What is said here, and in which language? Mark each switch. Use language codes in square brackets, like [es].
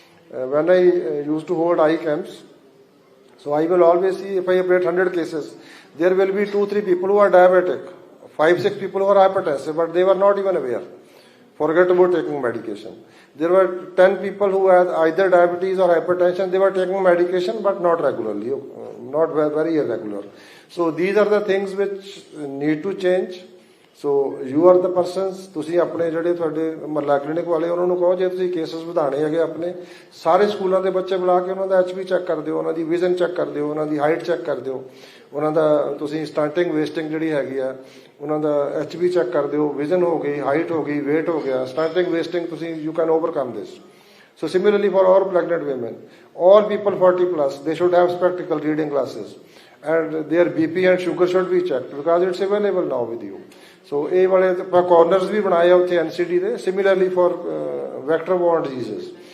[en] When I used to hold eye camps, so I will always see, if I operate 100 cases, there will be 2-3 people who are diabetic, 5-6 people who are hypertensive, but they were not even aware. Forget about taking medication. There were 10 people who had either diabetes or hypertension. They were taking medication, but not regularly, not very irregular. So these are the things which need to change. So you are the persons. [pa] ਤੁਸੀਂ ਆਪਣੇ ਜਿਹੜੇ ਤੁਹਾਡੇ ਮਹੱਲਾ clinic ਵਾਲੇ ਉਹਨਾਂ ਨੂੰ ਕਹੋ, ਜੇ ਤੁਸੀਂ ਕੇਸਸ ਵਧਾਣੇ ਹੈਗੇ ਆਪਣੇ, ਸਾਰੇ ਸਕੂਲਾਂ ਦੇ ਬੱਚੇ ਬੁਲਾ ਕੇ ਉਹਨਾਂ ਦਾ HB ਚੈੱਕ ਕਰ ਦਿਓ, ਉਹਨਾਂ ਦੀ ਵਿਜ਼ਨ ਚੈੱਕ ਕਰ ਦਿਓ, ਉਹਨਾਂ ਦੀ ਹਾਈਟ ਚੈੱਕ ਕਰ ਦਿਓ, ਉਹਨਾਂ ਦਾ ਤੁਸੀਂ ਸਟੰਟਿੰਗ ਵੇਸਟਿੰਗ ਜਿਹੜੀ ਹੈਗੀ ਆ ਉਹਨਾਂ ਦਾ HB ਚੈੱਕ ਕਰ ਦਿਓ। ਵਿਜ਼ਨ ਹੋ ਗਈ, ਹਾਈਟ ਹੋ ਗਈ, weight ਹੋ ਗਿਆ, ਸਟੰਟਿੰਗ ਵੇਸਟਿੰਗ ਤੁਸੀਂ [en] you can overcome this. So similarly for all pregnant women, all people 40+, they should have spectacle reading glasses, and their BP and sugar should be checked because it's available now with you. [pa] So ਇਹ ਵਾਲੇ corners ਵੀ ਬਣਾਏ ਆ ਉੱਥੇ NCD ਦੇ, [en] similarly for vector-borne diseases.